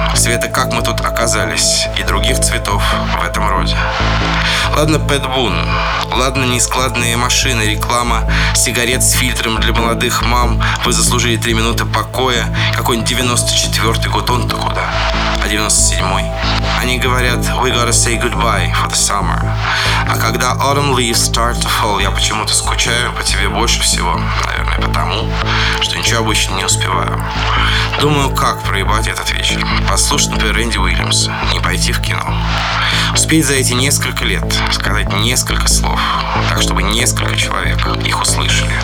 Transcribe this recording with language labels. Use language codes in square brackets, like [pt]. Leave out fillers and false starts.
[ru] Цвета, как мы тут оказались, и других цветов в этом роде. Ладно, Пэт Бун. Ладно, нескладные машины, реклама сигарет с фильтром для молодых мам. Вы заслужили 3 минуты покоя. Какой-нибудь 94-й год, он-то куда? А 97-й? Они говорят, [en] we gotta say goodbye for the summer. [ru] А когда [en] autumn leaves start to fall, [ru] я почему-то скучаю по тебе больше всего. Наверное, потому, что ничего обычно не успеваю. Думаю, как проебать этот вечер. Послушать, например, Рэнди Уильямса. Не пойти в кино. Успеть за эти несколько лет сказать несколько слов, так, чтобы несколько человек их услышали.